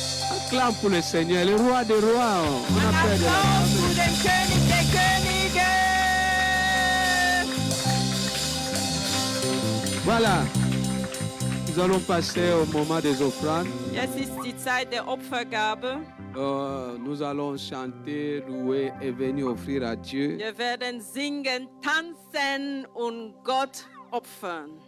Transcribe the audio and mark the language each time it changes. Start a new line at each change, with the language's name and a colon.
French: Acclame pour le Seigneur, le roi des rois. On
German: Ein
French: appelle de
German: Applaus zu
French: la
German: dem König der Könige!
French: Voilà. Nous allons passer au moment des offrandes.
German: Jetzt ist die Zeit der Opfergabe.
French: Nous allons chanter, louer et venir offrir à Dieu,
German: Wir werden singen, tanzen und Gott opfern.